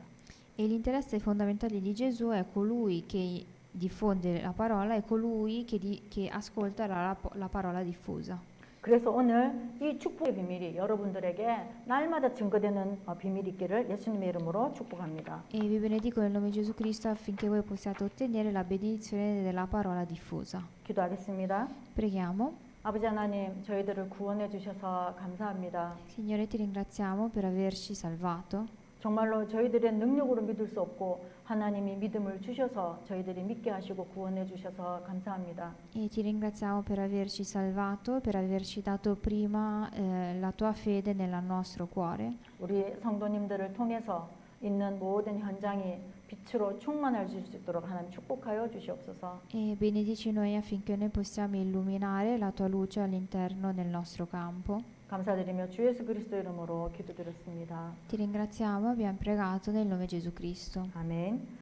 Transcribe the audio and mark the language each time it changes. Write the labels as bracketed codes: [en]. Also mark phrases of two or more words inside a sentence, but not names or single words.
[it] E l'interesse fondamentale di Gesù è colui che diffonde la parola e colui che ascolta la parola diffusa. [ko] 그래서 오늘 이 축복의 비밀이 여러분들에게 날마다 증거되는 비밀이 있기를 예수님의 이름으로 축복합니다. [it] E vi benedico nel nome di Gesù Cristo affinché voi possiate ottenere la benedizione della parola diffusa. [ko] 기도하겠습니다. [it] Preghiamo. [ko] 아버지 하나님, 저희들을 구원해 주셔서 감사합니다. [it] Signore, ti ringraziamo per averci salvato. [ko] 정말로 저희들의 능력으로 믿을 수 없고 하나님이 믿음을 주셔서 저희들이 믿게 하시고 구원해 주셔서 감사합니다. [it] E ti ringraziamo per averci salvato, per averci dato prima la tua fede nel nostro cuore. [ko] 우리 성도님들을 통해서 있는 모든 현장이 빛으로 충만할 수 있도록 하나님 축복하여 주시옵소서. [it] E benedici noi affinché noi possiamo illuminare la tua luce all'interno del nostro campo. [ko] 감사드리며 주 예수 그리스도 이름으로 기도드렸습니다. [it] Ti ringraziamo, abbiamo pregato nel nome di Gesù Cristo. [ko] 아멘.